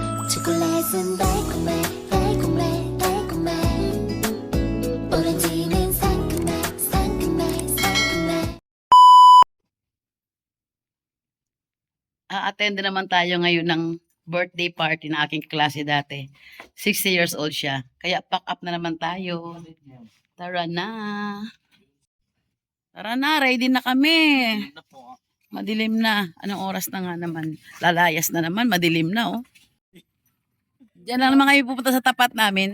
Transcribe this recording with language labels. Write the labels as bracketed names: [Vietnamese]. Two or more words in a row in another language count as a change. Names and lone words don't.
[Korean] 초콜릿은 달콤해 달콤해 달콤해 오렌지는 상큼해 상큼해 상큼해. [Filipino] A-attend naman tayo ngayon ng [English] birthday party [Filipino] ng aking klase dati. 60 years old siya. Kaya [English] pack up [Filipino] na naman tayo. Tara na. Tara na, ready na kami. Madilim na. Anong oras na nga naman? Lalayas na naman, madilim na oh. Diyan lang naman kayo pupunta sa tapat namin.